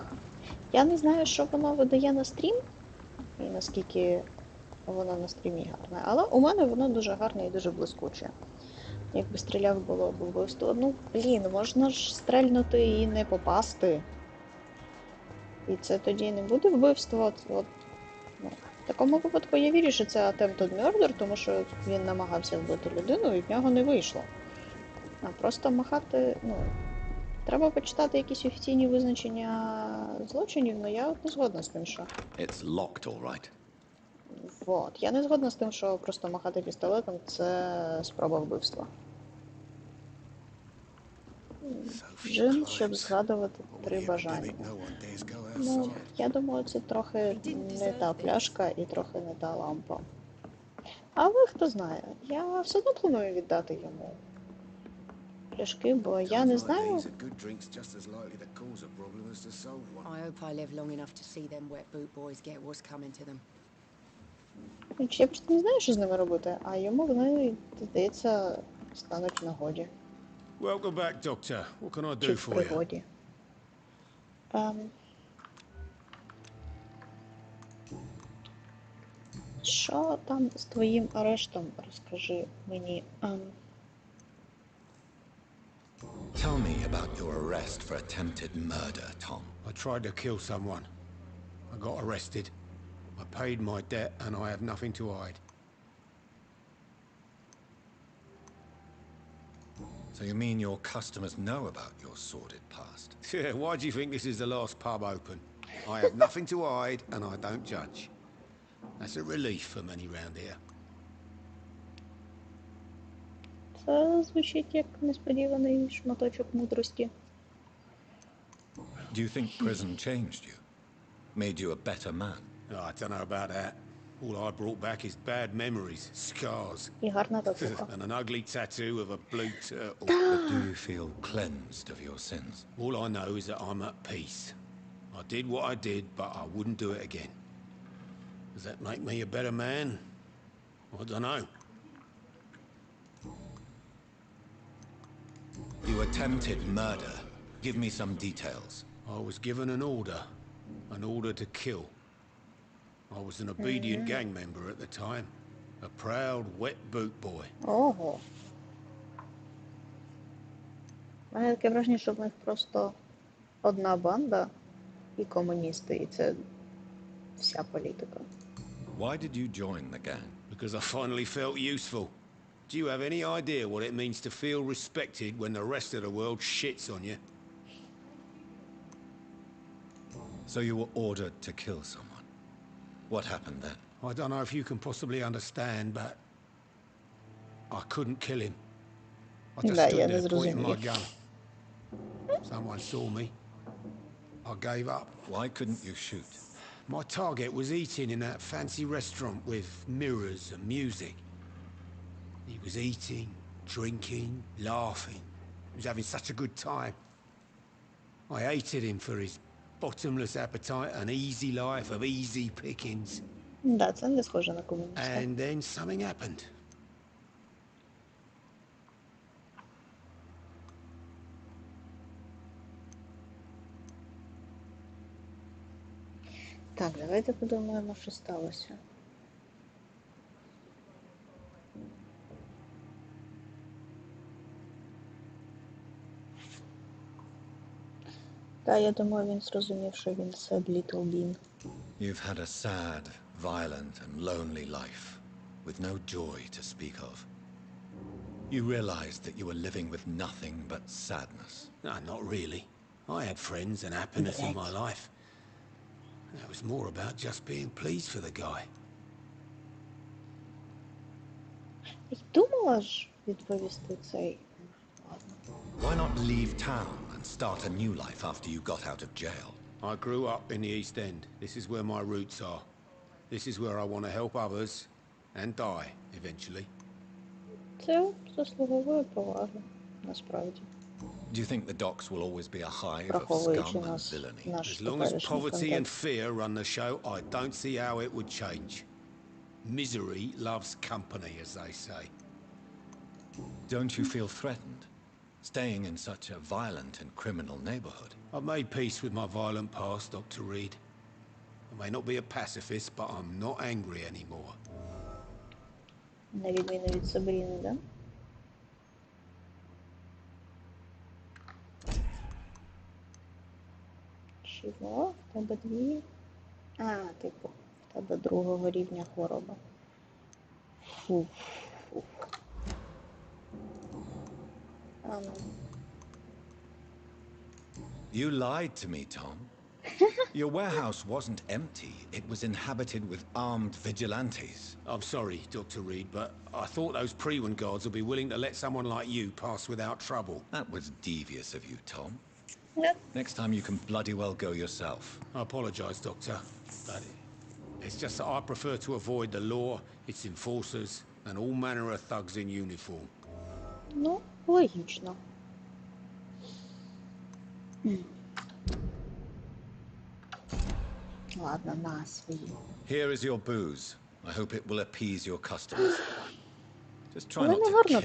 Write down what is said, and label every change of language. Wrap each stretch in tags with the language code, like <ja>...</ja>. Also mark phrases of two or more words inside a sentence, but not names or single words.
<uk>Я не знаю, що воно видає на стрім, і наскільки воно на стрімі гарне, але у мене воно дуже гарне і дуже блискуче. Якби стріляв було б вбивство. Ну, блін, можна ж стрельнути і не попасти. І це тоді не буде вбивство. Ну, в такому випадку я вірю, що це</uk> <en>attempted murder,</en> <uk>тому що він намагався вбити людину і в нього не вийшло. А просто махати, треба почитати якісь офіційні визначення злочинів, але я не згодна з тим, що...</uk> <en>It's locked, all right.</en> <uk>Вот. Я не згодна з тим, що просто махати пістолетом – це спроба вбивства. Джин, щоб згадувати 3 бажання. Ну, я думаю, це трохи не та пляшка і трохи не та лампа. Але хто знає, я все одно планую віддати йому пляшки, бо я не знаю...</uk> <en>I hope I live long enough to see them wet boot boys get what's coming to them.</en> <uk>Я просто не знаю, що з ними робити, а йому вони, здається, стануть в нагоді.</uk> <en>Welcome back, Doctor. What can I</en> <uk>Чи</uk> <en>do</en> <uk>в</uk> <en>for you?</en> <uk>пригоді. Що там з твоїм арештом? Розкажи мені.</uk> <en>Tell me about your arrest for attempted murder, Tom. I tried to kill someone. I got arrested. I paid my debt and I have nothing to hide. So you mean your customers know about your sordid past? Yeah, why do you think this is the last pub open? I have nothing to hide and I don't judge. That's a relief for many round here.</en> <uk>Це звучить як несподіваний шматочок мудрості.</uk> <en>Do you think prison changed you? Made you a better man? Oh, I don't know about that. All I brought back is bad memories, scars,</en> <uk>І гарна татуха.</uk> <en>and an ugly tattoo of a blue turtle. But do you feel cleansed of your sins? All I know is that I'm at peace. I did what I did, but I wouldn't do it again. Does that make me a better man? I don't know. You attempted murder. Give me some details. I was given an order to kill. I was an obedient gang member at the time, a proud wet boot boy.</en> <uk>Ого. У мене таке враження, що в них просто одна банда і комуністи, і це вся політика.</uk> <en>Why did you join the gang? Because I finally felt useful. Do you have any idea what it means to feel respected when the rest of the world shits on you? So you were ordered to kill someone. What happened then? I don't know if you can possibly understand, but I couldn't kill him. I just</en> <uk>Да,</uk> <en>stood</en> <uk>я не</uk> <en>there pointing my</en> <uk>зрозумів.</uk> <en>gun. Someone saw me. I gave up. Why couldn't you shoot? My target was eating in that fancy restaurant with mirrors and music. He was eating, drinking, laughing. He was having such a good time. I hated him for his bottomless appetite and easy life of easy pickings.</en> <uk>Да, це не схоже на комуніста.</uk> <en>And then something happened.</en> <uk>Так, давайте подумаємо, що сталося. Та, я думаю, він зрозумів, що він</uk> <en>Sad Little Bean. You've had a sad, violent, and lonely life, with no joy to speak of. You realized that you were living with nothing but sadness. No, not really. I had friends and happiness in my life. That was more about just being pleased for the guy.</en> <uk>І думала ж відповісти цей... Ладно.</uk> <en>Why not leave town and start a new life after you got out of jail? I grew up in the East End. This is where my roots are. This is where I want to help others and die, eventually.</en> <uk>Це заслуговує поваги, насправді.</uk> <en>Do you think the docks will always be a hive of</en> <uk>Враховуючи</uk> <en>scum and</en> <uk>нас,</uk> <en>villainy?</en> <uk>наш</uk> <en>As long as</en> <uk>теперішній</uk> <en>poverty and</en> <uk>контекст.</uk> <en>fear run the show, I don't see how it would change. Misery loves company, as they say. Don't you feel threatened, staying in such a violent and criminal neighborhood? I've made peace with my violent past, Dr. Reed. I may not be a pacifist, but I'm not angry anymore.</en> <uk>На відміну від Сабріни, да? Чого? В тебе дві? А, типу, в тебе другого рівня хвороба. Фу. Фу. Ну.</uk> <en>You lied to me, Tom. Your warehouse wasn't empty. It was inhabited with armed vigilantes. I'm sorry, Dr. Reed, but I thought those Prewen guards would be willing to let someone like you pass without trouble. That was devious of you, Tom. Yep. Next time you can bloody well go yourself. I apologize, Doctor, but it's just that I prefer to avoid the law, its enforcers, and all manner of thugs in uniform.</en> <uk>Ну, логічно. Ладно, на свої.</uk> <en>Here is your booze. I hope it will appease your customers. Just try</en> <uk>Але</uk> <en>not</en> <uk>не</uk> <en>to</en> <uk>гарно</uk>